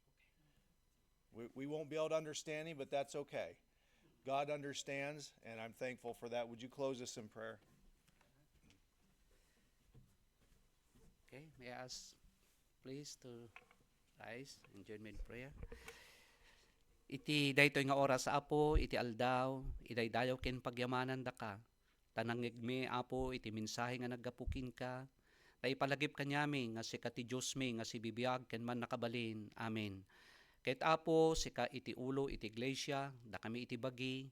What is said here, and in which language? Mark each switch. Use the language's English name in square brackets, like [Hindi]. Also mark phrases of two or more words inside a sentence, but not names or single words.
[English] We won't be able to understand him, but that's okay. God understands, and I'm thankful for that. Would you close us in prayer? Okay, may I ask, please, to rise and join me in prayer. [Iloko] Iti daytoy nga oras Apo, iti aldaw, idaydayaw ken pagyamanan da ka. Tanangigmi Apo, iti mensahe nga naggapukin ka. Naipalagip kanyami nga si kati Diyos mi nga si bibiyag ken man nakabalin. Amen. Ket Apo, sika iti ulo iti iglesia, da kami iti bagi.